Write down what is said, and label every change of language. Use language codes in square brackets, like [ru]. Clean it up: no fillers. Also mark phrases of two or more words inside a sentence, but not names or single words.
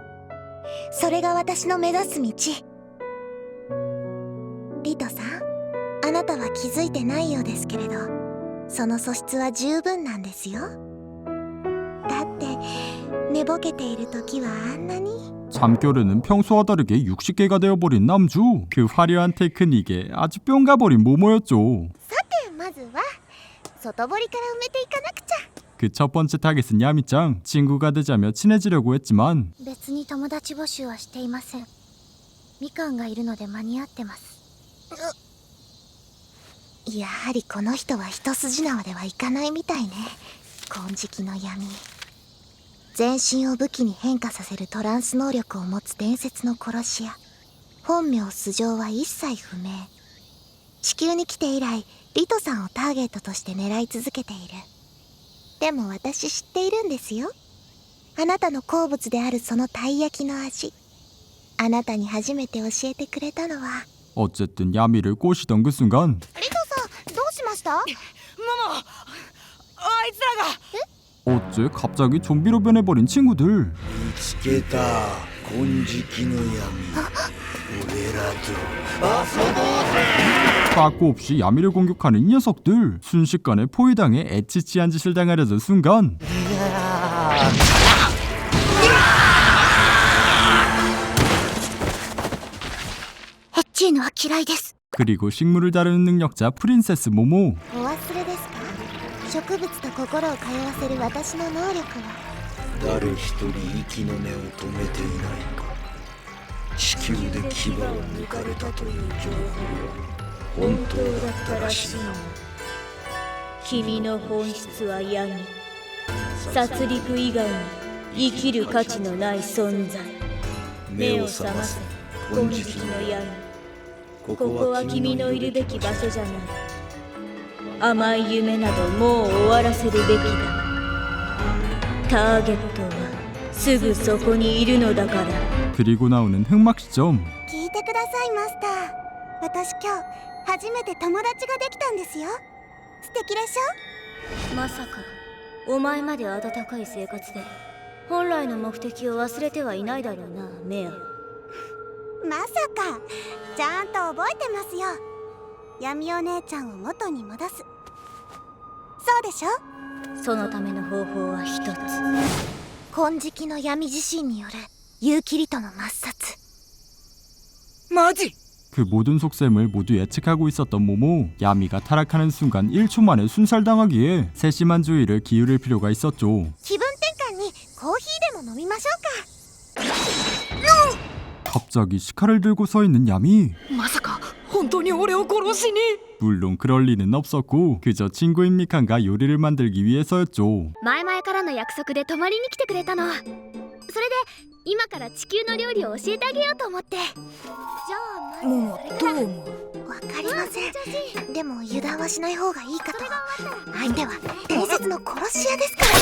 [ja] それが私の目指す道。リトさん、あなたは気づいてないようですけれど、その素質は十分なんですよ。だって寝ぼけている時はあんなに。 [ko] 잠결에는 평소와 다르게 60개가 되어버린 남주. 그 화려한 테크닉에 아주 뿅 가버린 모모였죠. [ja] さてまずは外堀から埋めていかなくちゃ。 [ko] 그 첫 번째 타겟은 야미짱. 친구가 되자며 친해지려고 했지만 [ja] 別に友達募集はしていません。みかんがいるので間に合ってます。やはりこの人は一筋縄ではいかないみたいね。金色の闇。全身を武器に変化させるトランス能力を持つ伝説の殺し屋。本名素性は一切不明。地球に来て以来リトさんをターゲットとして狙い続けている。でも私知っているんですよ。あなたの好物であるそのたい焼きの味。あなたに初めて教えてくれたのは。 [ko] 어쨌든 야미를 꼬시던 그 순간 [ja] リトさんどうしました？ママ、あいつらが。 [ko] 어째 갑자기 좀비로 변해버린 친구들. [ja] 見つけた金色の闇俺らと [ko] 빠꾸 없이 야미를 공격하는 이 녀석들. 순식간에 포위당해 애치치한 짓을 당하려던 순간 [ja] ヘッチーヌは嫌いです。 [ko] 그리고 식물을 다루는 능력자 프린세스 모모. [ja] お忘れですか？植物と心を通わせる私の能力は。誰一人息の根を止めていないか。地球で牙を抜かれたという情報は本当だったらしいな。君の本質は闇。殺戮以外に生きる価値のない存在。目を覚ませ、金色の闇。ここは君のいるべき場所じゃない。甘い夢などもう終わらせるべきだ。ターゲットはすぐそこにいるのだから。 [ko] 그리고 나오는 흑막 시점. [ja] 聞いてくださいマスター。私今日初めて友達ができたんですよ。素敵でしょ？まさかお前まで温かい生活で本来の目的を忘れてはいないだろうな、メア。まさか。ちゃんと覚えてますよ。闇お姉ちゃんを元に戻す。そうでしょ？そのための方法は一つ。金色の闇自身によるユーキリトの抹殺。マジ？ [ko] 그 모든 속셈을 모두 예측하고 있었던 모모. 야미가 타락하는 순간 1초 만에 순살당하기에 세심한 주의를 기울일 필요가 있었죠. [ja] 気分転換にコーヒーでも飲みましょうか。 [ko] 갑자기 시카를 들고 서 있는 야미. [ja] まさか本当に俺を殺しに。 [ko] 물론 그럴 리는 없었고 그저 친구인 미칸과 요리를 만들기 위해서였죠. [ja] 前々からの約束で泊まりに来てくれたの。それで今から地球の料理を教えてあげようと思って。じゃあもうどう思う？わかりません。でも油断はしない方がいいかと。相手は伝説の殺し屋ですから。